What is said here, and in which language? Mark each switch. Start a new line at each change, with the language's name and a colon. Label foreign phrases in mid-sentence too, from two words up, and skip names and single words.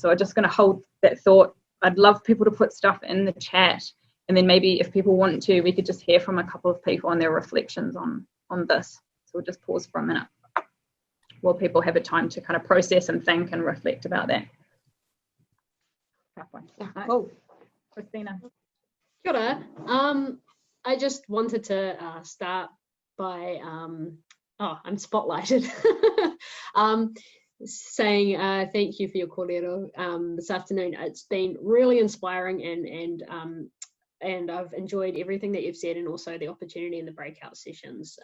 English: So I'm just going to hold that thought. I'd love people to put stuff in the chat, and then maybe if people want to, we could just hear from a couple of people on their reflections on this. So we'll just pause for a minute while people have a time to kind of process and think and reflect about that. Cool. Christina.
Māori: Kia ora.
English: I just wanted to start by, I'm spotlighted, saying thank you for your kōrero this afternoon. It's been really inspiring, and I've enjoyed everything that you've said, and also the opportunity in the breakout sessions.